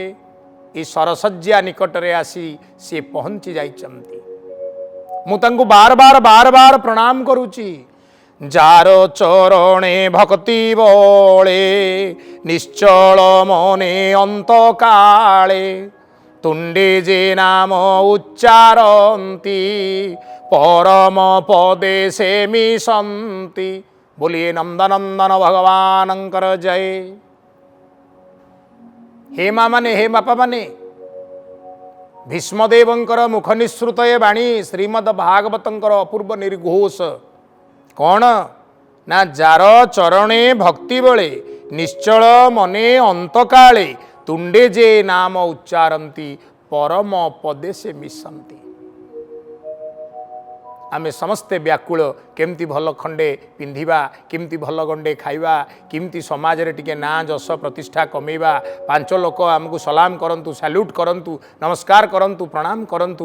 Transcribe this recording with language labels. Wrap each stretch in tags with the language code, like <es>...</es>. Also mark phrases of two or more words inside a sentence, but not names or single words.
<or>ଈ ଶରଶଯ୍ୟା ନିକଟରେ ଆସି ସି ପହଞ୍ଚି ଯାଇଛନ୍ତି। ମୁଁ ତାଙ୍କୁ ବାର ବାର ପ୍ରଣାମ କରୁଛି। ଯାର ଚରଣେ ଭକ୍ତି ବଳେ ନିଶ୍ଚଳ ମନେ ଅନ୍ତ କାଳେ, ତୁଣ୍ଡେ ଯେ ନାମ ଉଚ୍ଚାରନ୍ତି ପରମ ପଦେ ସେ ମିଶନ୍ତି। ବୋଲିଏ ନନ୍ଦନନ୍ଦନ ଭଗବାନଙ୍କର ଜୟ। ହେ ମା ମାନେ, ହେ ବାପା ମାନେ, ଭୀଷ୍ମଦେବଙ୍କର ମୁଖ ନିଃସୃତ ଏ ବାଣୀ ଶ୍ରୀମଦ୍ ଭାଗବତଙ୍କର ଅପୂର୍ବ ନିର୍ଘୋଷ। କଉଣ ନା ଯାର ଚରଣେ ଭକ୍ତି ବଳେ ନିଶ୍ଚଳ ମନେ ଅନ୍ତକାଳେ, ତୁଣ୍ଡେ ଯେ ନାମ ଉଚ୍ଚାରନ୍ତି ପରମ ପଦେ ସେ ମିଶନ୍ତି। ଆମେ ସମସ୍ତେ ବ୍ୟାକୁଳ କେମିତି ଭଲ ଖଣ୍ଡେ ପିନ୍ଧିବା, କେମିତି ଭଲ ଗଣ୍ଡେ ଖାଇବା, କେମିତି ସମାଜ ରେ ଟିକେ ନା ଯଶ ପ୍ରତିଷ୍ଠା କମେଇବା। ପାଞ୍ଚ ଲୋକ ଆମକୁ ସଲାମ କରନ୍ତୁ, ସାଲ୍ୟୁଟ କରନ୍ତୁ, ନମସ୍କାର କରନ୍ତୁ, ପ୍ରଣାମ କରନ୍ତୁ।</or>